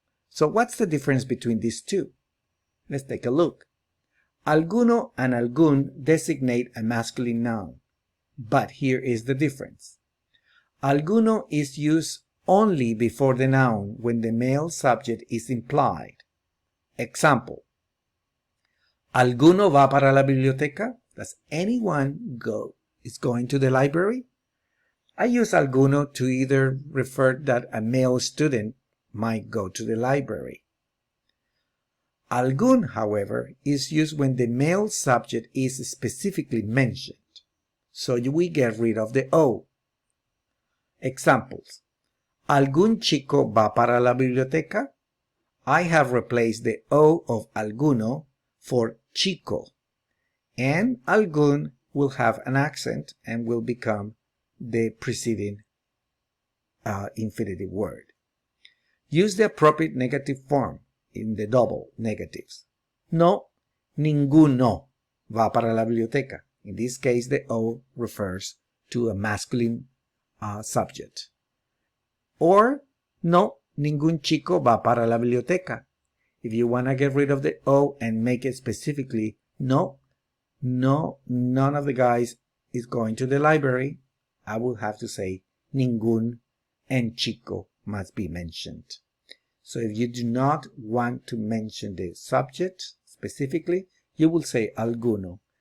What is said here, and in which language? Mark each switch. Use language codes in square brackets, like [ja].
[en] So what's the difference between these two? Let's take a look. Alguno and algún designate a masculine noun, but here is the difference. Alguno is used only before the noun when the male subject is implied. Example. [es] ¿Alguno va para la biblioteca? [en] Does anyone is going to the library? I use alguno to either refer that a male student might go to the library. Algún, however, is used when the male subject is specifically mentioned. So we get rid of the O. Examples. [es] ¿Algún chico va para la biblioteca? [en] I have replaced the O of alguno for chico. And algún will have an accent and will become the preceding infinitive word. Use the appropriate negative form in the double negatives. [es] No, ninguno va para la biblioteca. [en] In this case, the O refers to a masculine subject. [es] Or, no, ningún chico va para la biblioteca. [en] If you want to get rid of the O and make it specifically, no, none of the guys is going to the library, I will have to say ningún and chico must be mentioned. So if you do not want to mention the subject specifically, you will say alguno.